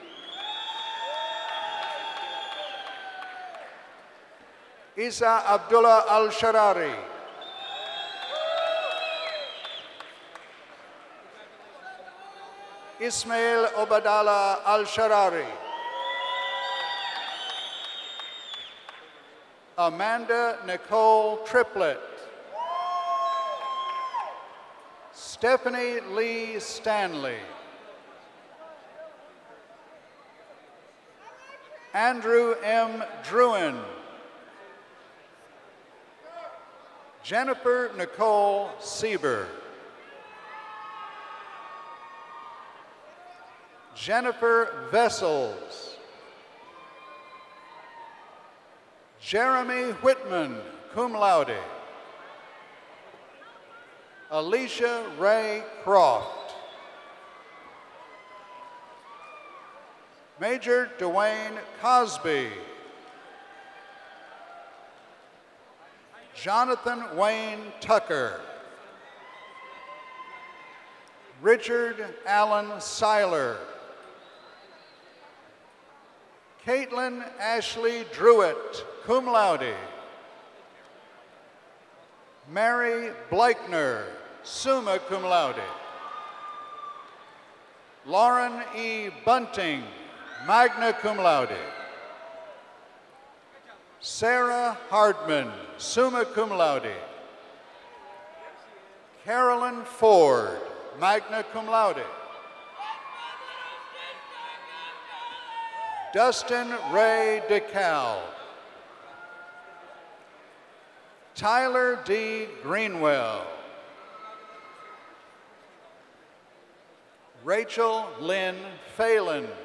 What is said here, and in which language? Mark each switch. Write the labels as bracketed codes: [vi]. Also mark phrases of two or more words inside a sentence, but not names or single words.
[en] Isa Abdullah Al-Sharari. Ismail Obadallah Al-Sharari. Amanda Nicole Triplett. Stephanie Lee Stanley. Andrew M. Druin. Jennifer Nicole Sieber. Jennifer Vessels. Jeremy Whitman, [la] cum laude. [en] Alicia Ray Croft. Major Dwayne Cosby. Jonathan Wayne Tucker. Richard Allen Seiler. Caitlin Ashley Druitt, [la] cum laude. [en] Mary Bleichner, [la] summa cum laude. [en] Lauren E. Bunting, [la] magna cum laude. [en] Sarah Hardman, [la] summa cum laude. [en] Carolyn Ford, [la] magna cum laude. [en] Dustin Ray DeCal. Tyler D. Greenwell. Rachel Lynn Phelan.